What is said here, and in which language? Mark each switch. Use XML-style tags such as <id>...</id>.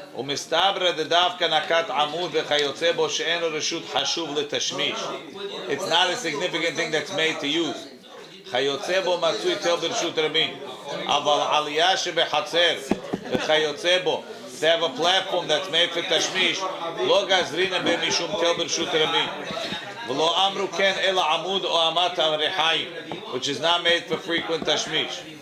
<he>ומסתברא דווקא נקט עמוד וכיוצא בו שאין לו רשות חשוב לתשמיש.</he> <en>It's not a significant thing that's made to use.</en> <he>כיוצא בו מצוי תל ברשות רבים. אבל עלייה שבחצר וכיוצא בו,</he> <en>they have a platform that's made for</en> <he>תשמיש, לא גזרינא במשום תל ברשות רבים. ולא אמרו כן אלא עמוד או אמת הריחיים,</he> <en>which is not made for frequent</en> <he>תשמיש.</he>